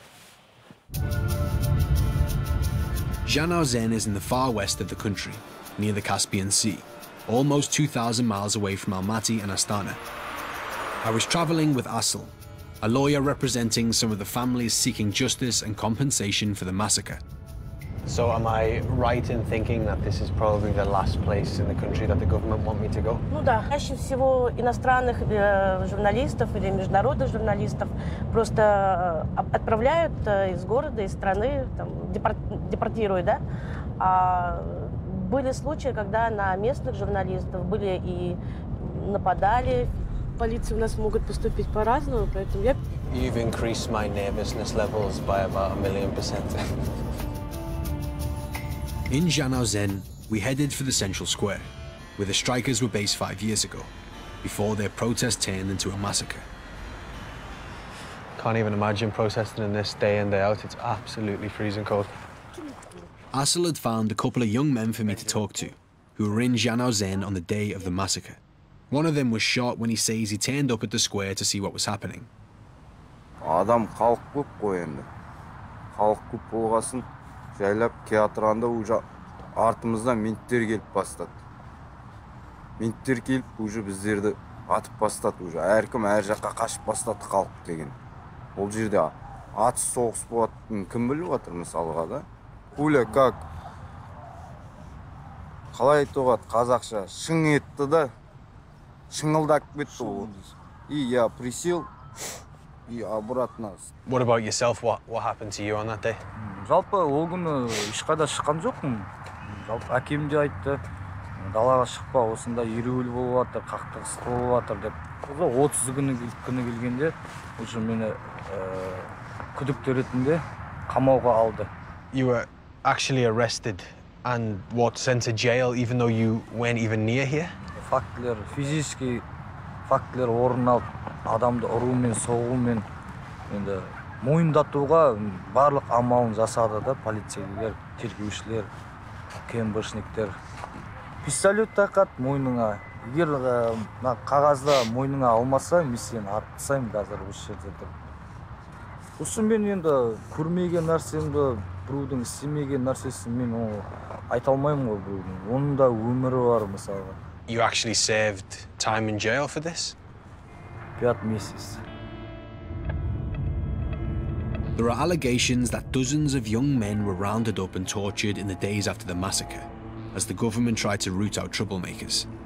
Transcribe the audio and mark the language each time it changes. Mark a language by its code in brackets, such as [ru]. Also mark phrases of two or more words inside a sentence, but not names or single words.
[en] Zand is in the far west of the country, near the Caspian Sea, almost 2,000 miles away from Almaty and Astana. I was travelling with Asl, a lawyer representing some of the families seeking justice and compensation for the massacre. So am I right in thinking that this is probably the last place in the country that the government want me to go? [ru] Ну да, чаще всего иностранных журналистов или международных журналистов просто отправляют из города, из страны, там, депортируют, да? А Были случаи, когда на местных журналистов были и нападали. Полиция у нас могут поступить по-разному, поэтому я... [en] You've increased my nervousness levels by about 1,000,000%. In Zand, we headed for the central square, where the strikers were based 5 years ago, before their protest turned into a massacre. Can't even imagine protesting in this day in, day out. It's absolutely freezing cold. Asl had found a couple of young men for me to talk to, who were in Zand on the day of the massacre. One of them was shot when he says he turned up at the square to see what was happening. [kk] Адам халық көп қой енді. Халық көп болғасын, жайлап келатырғанда уже артымыздан менттер келіп бастады. Менттер келіп уже біздерді атып бастады уже. Әркім әр жаққа қашып бастады халық деген. Ол жерде атыс соғыс болатынын кім біліп жатыр мысалға да? [ru] Пуля как? [kk] Қалай айтуға қазақша шың етті да, шыңылдап кетті ол. [ru] И я присел. [en] What about yourself? What happened to you on that day? [kk] Жалпы ол күні ешқайда шыққан жоқпын. Жалпы әкем де айтты, далаға шықпа, осында ереуіл болып жатыр, қақтығыс болып жатыр деп. 30 күні келгенде уже мені күдікті ретінде қамауға алды. [en] You were actually arrested and sent to jail even though you weren't even near here? [kk] Фактілер, физический фактілер орын алып, адамды ұрумен, соғумен, енді мойындатуға барлық амалын жасады да полицейлер, тергеушілер, КМБшниктер. Пистолет тақат мойныңа. Егер қағазда мойныңа алмаса, мен сені атып тастаймын қазір осы жерде деп. Осы мен енді көрмеген нәрсемді, біреудің істемеген нәрсесін мен айта алмаймын ғой біреудің. Оның да өмірі бар мысалға. [en] You actually served time in jail for this? [ru] 5 месяцев. [en] There are allegations that dozens of young men were rounded up and tortured in the days after the massacre, as the government tried to root out troublemakers.